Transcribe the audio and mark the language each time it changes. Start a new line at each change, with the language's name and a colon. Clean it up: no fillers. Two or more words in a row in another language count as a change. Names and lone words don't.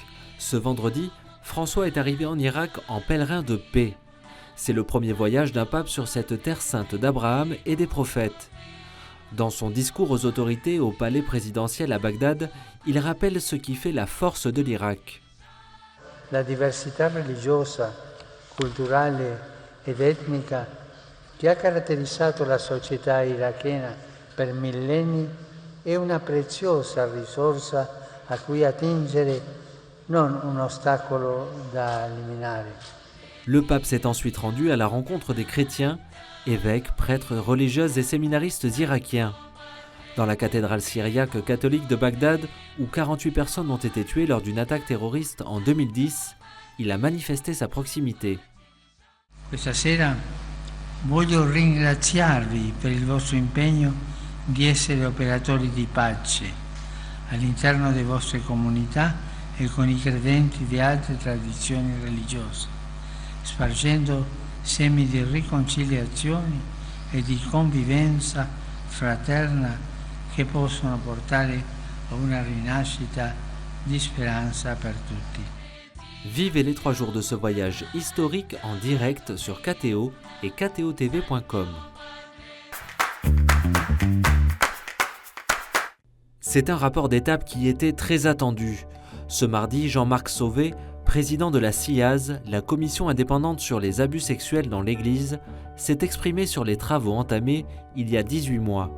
French: Ce vendredi, François est arrivé en Irak en pèlerin de paix. C'est le premier voyage d'un pape sur cette terre sainte d'Abraham et des prophètes. Dans son discours aux autorités au palais présidentiel à Bagdad, il rappelle ce qui fait la force de l'Irak.
Italian: La diversità religiosa, culturale ed etnica che ha caratterizzato la società irachena per millenni è una preziosa risorsa a cui attingere, non un ostacolo da eliminare.
French: Le pape s'est ensuite rendu à la rencontre des chrétiens, évêques, prêtres, religieuses et séminaristes irakiens. Dans la cathédrale syriaque catholique de Bagdad, où 48 personnes ont été tuées lors d'une attaque terroriste en 2010, il a manifesté sa proximité.
Italian: Questa sera voglio ringraziarvi per il vostro impegno di essere operatori di pace all'interno delle vostre comunità e con i credenti di altre tradizioni religiose, spargendo semi di riconciliazione e di convivenza fraterna che possono portare a una rinascita di speranza per tutti.
French: Vivez les 3 jours de ce voyage historique en direct sur KTO et ktotv.com. C'est un rapport d'étape qui était très attendu. Ce mardi, Jean-Marc Sauvé, président de la CIAZ, la commission indépendante sur les abus sexuels dans l'Église, s'est exprimé sur les travaux entamés il y a 18 mois.